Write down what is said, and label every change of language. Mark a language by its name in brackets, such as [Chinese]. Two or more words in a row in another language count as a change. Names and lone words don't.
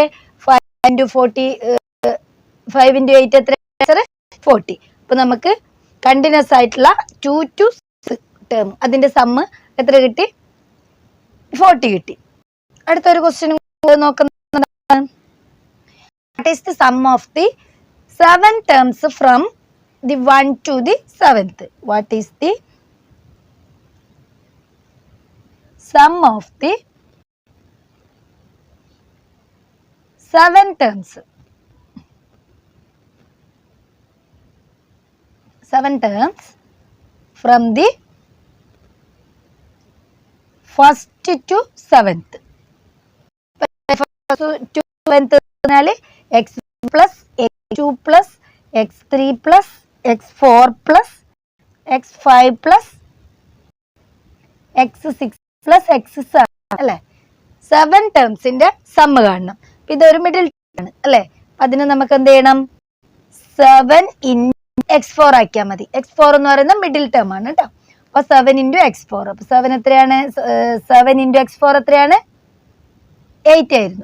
[Malayalam] 5 ഇൻറ്റു 40 5 ഇൻറ്റു 8 എത്ര? 40. അപ്പം നമുക്ക് കണ്ടിന്യൂസ് ആയിട്ടുള്ള 2 to 6 ടേം അതിൻ്റെ സമ്മ് എത്ര കിട്ടി? 40 കിട്ടി. അടുത്തൊരു ക്വസ്റ്റ്യൻ നോക്കുന്നത്, [English] what is the sum of the 7 terms from the 1 to the 7th? What is the sum of the 7 terms? 7 terms from the 1st to 7th. First to 7th x plus x2 plus x3 plus x4 plus x5 plus x6 plus x7 അല്ലേ. [Malayalam] 7 ടേംസിന്റെ സമ്മ് കാണണം. ഇതൊരു മിഡിൽ ആണ് അല്ലേ. അതിന് നമുക്ക് എന്ത് ചെയ്യണം? 7 ഇൻറ്റു x4 ആക്കിയാൽ മതി. x4 എന്ന് പറയുന്ന [English] middle term [Malayalam] ആണ് കേട്ടോ. അപ്പോൾ 7 ഇൻറ്റു x4. അപ്പോൾ 7 എത്രയാണ്? 7 ഇൻറ്റു x4 എത്രയാണ്? 8 ആയിരുന്നു.